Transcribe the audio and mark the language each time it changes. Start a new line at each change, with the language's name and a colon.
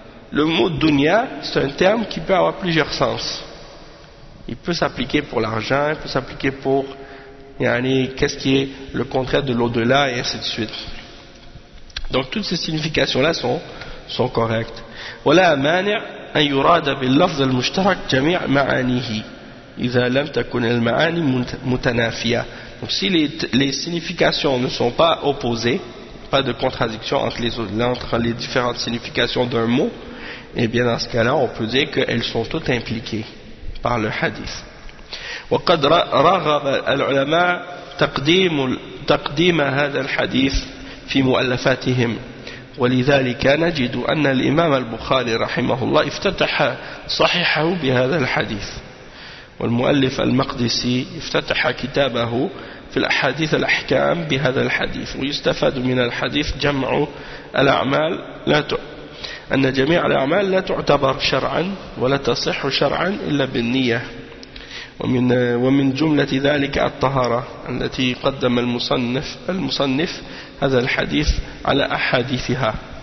French: Le mot dunya, c'est un terme qui peut avoir plusieurs sens. Il peut s'appliquer pour l'argent, il peut s'appliquer pour... Yani, qu'est-ce qui est le contraire de l'au-delà et ainsi de suite. Donc toutes ces significations-là sont correctes.
Arabic: ولا مانع أن يراد باللفظ المشترك جميع معانيه إذا لم تكن المعاني متنافية.
French: Donc si les significations ne sont pas opposées, pas de contradiction entre les différentes significations d'un mot, et bien dans ce cas-là, on peut dire qu'elles sont toutes impliquées par le hadith.
Arabic: وقد رغب العلماء تقديم هذا الحديث في مؤلفاتهم ولذلك نجد أن الإمام البخاري رحمه الله افتتح صحيحه بهذا الحديث والمؤلف المقدسي افتتح كتابه في الأحاديث الأحكام بهذا الحديث ويستفاد من الحديث جمع الأعمال لا أن جميع الأعمال لا تعتبر شرعا ولا تصح شرعا إلا بالنية ومن جملة ذلك الطهارة التي قدم المصنف هذا الحديث على أحاديثها.